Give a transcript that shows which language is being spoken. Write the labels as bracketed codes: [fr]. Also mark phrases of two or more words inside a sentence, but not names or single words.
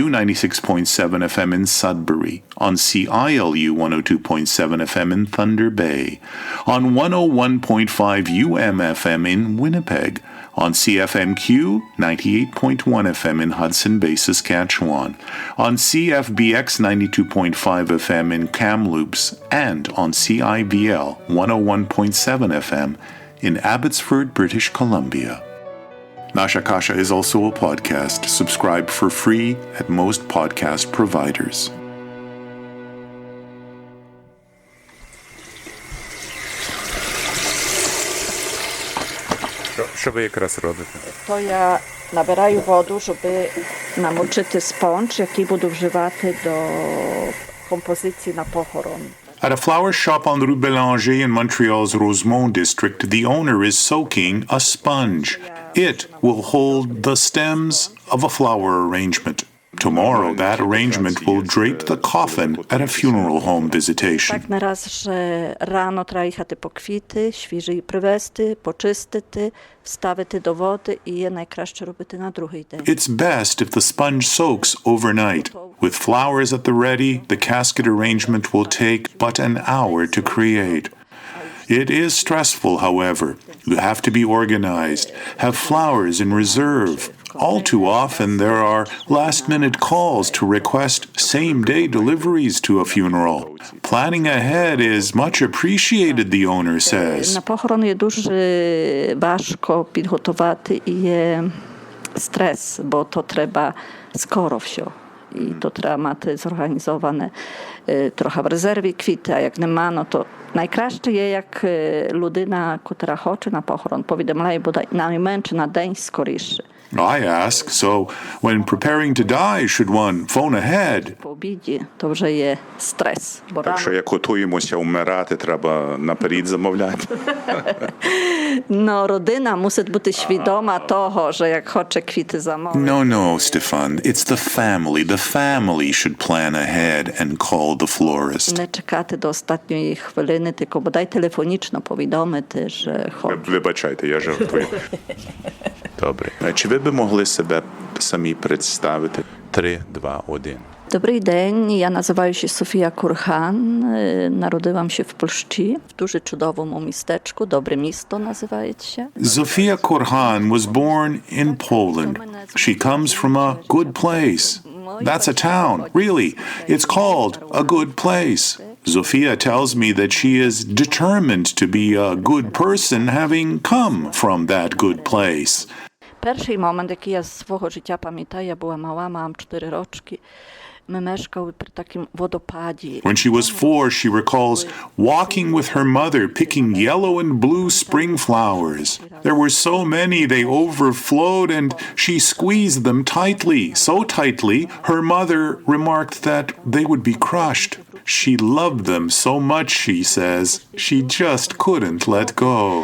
[en] 96.7 FM in Sudbury, on CILU 102.7 FM in Thunder Bay, on 101.5 UMFM in Winnipeg, on CFMQ 98.1 FM in Hudson Bay, Saskatchewan, on CFBX 92.5 FM in Kamloops, and on CIVL 101.7 FM in Abbotsford, British Columbia. Nasha Kasha is also a podcast. Subscribe for free at most podcast providers. [uk] Що ви якраз робите? То я набираю воду, щоб намочити спонж, який буду вживати до композиції на похорон. [en] At a flower shop on the Rue Bélanger in Montreal's Rosemont district, the owner is soaking a sponge. It will hold the stems of a flower arrangement. Tomorrow, that arrangement will drape the coffin at a funeral home visitation. [uk] Так не раз, що рано треба їхати по квіти, свіжі привезти, почистити, вставити до води, і є найкраще робити на другий день. [en] It's best if the sponge soaks overnight. With flowers at the ready, the casket arrangement will take but an hour to create. It is stressful, however. You have to be organized, have flowers in reserve. All too often, there are last-minute calls to request same-day deliveries to a funeral. Planning ahead is much appreciated, the owner says. [uk] На похорон є дуже важко підготувати і є стрес, бо то треба скоро все. І то треба мати зорганізоване трохи в резерві квіти, а як нема, ну то найкраще є, як людина, котра хоче на похорон, повідомляє буде найменше на день скоріше. [en] I ask, so when preparing to die, should one phone ahead? [uk] По обіді то вже є стрес. Бо Так що як готуємося вмирати, треба наперед замовляти. ну, родина мусить бути свідома того, що як хоче квіти замовити. [en] No, Stefan. It's the family. The family should plan ahead and call the florist. [uk] Не чекати до останньої хвилини, тільки бодай телефонічно повідомити, що хоче. Вибачайте, я жартую. Добре. Чи ви би могли себе самі представити? 3, 2, 1. Добрий день, я називаю się Софія Курхан, народилам [pl] się w Polsce, w [uk] дуже чудовому містечку, добре місто називається. [en] Zofia Korhan was born in Poland. She comes from a good place. That's a town, really. It's called a good place. Zofia tells me that she is determined to be a good person having come from that good place. [uk] Перший момент, який я з свого життя пам'ятаю, я була мала, мам 4 рочки. Ми мешкали при такому водопаді. [en] When she was 4, she recalls walking with her mother picking yellow and blue spring flowers. There were so many they overflowed and she squeezed them tightly, so tightly her mother remarked that they would be crushed. She loved them so much, she says, she just couldn't let go.